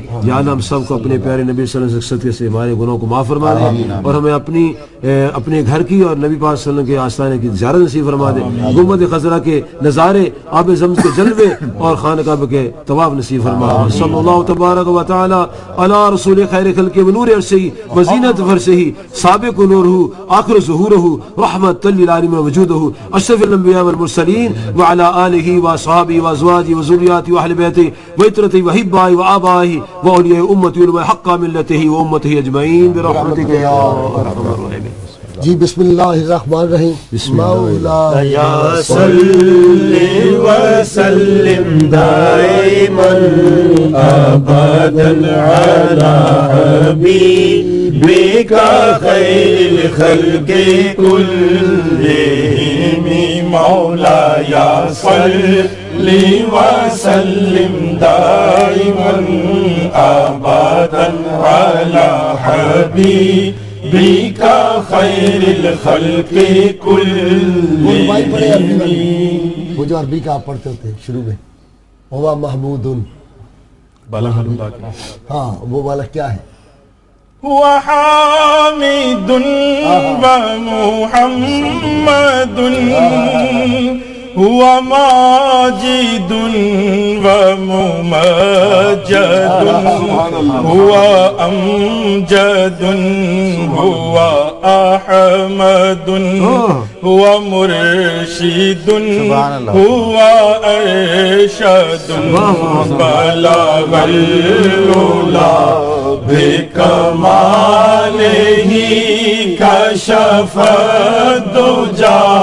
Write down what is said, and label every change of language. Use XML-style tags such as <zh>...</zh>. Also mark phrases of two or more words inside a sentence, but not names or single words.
<ur>یا اللہ ہم سب کو اپنے پیارے نبی</ur> <ar>صلی اللہ علیہ وسلم</ar> <ur>سے ہمارے گناہوں کو معاف فرما دے, اور ہمیں اپنے گھر کی اور نبی پاک</ur> <ar>صلی اللہ علیہ وسلم</ar> <ur>کے آستانے کی زیارت نصیب فرما دے. گنبد خضرا کے نظارے, آب زمزم کے جلوے اور خانہ کعبہ کے طواف نصیب فرما.</ur> <ar>صلی اللہ تبارک و تعالی علی رسول خیر خلق و نور عرشہ و زینت فرشہ سابق نورہ آخر ظہورہ رحمت للعالمین وجودہ اشرف الانبیاء والمرسلین وعلی آلہ واصحابہ وازواجہ وذریاتہ واہل بیتہ وعترتہ وحبائہ وآبائہ واولیاء امتہ وعلماء حق ملتہ وامتہ اجمعین برحمتک یا ارحم الراحمین. جی بسم اللہ الرحمن الرحیم. مولاي صل وسلم دائما ابدا على حبيبك خير الخلق كلهم. مولاي صل وسلم دائما ابدا على حبيبك بیکا خیر الخلق کلہم.</ar> <ur>وہ جو عربی کا آپ پڑھتے ہوتے شروع میں,</ur> <ar>ہوا محمود,</ar> <ur>بالا ہاں وہ والا کیا ہے؟</ur> <ar>وحامد ومحمد هو ماجد وممجد هو أمجد هو أحمد هو مرشد هو أرشد بلغ العلا بكماله كشف الدجى</ar>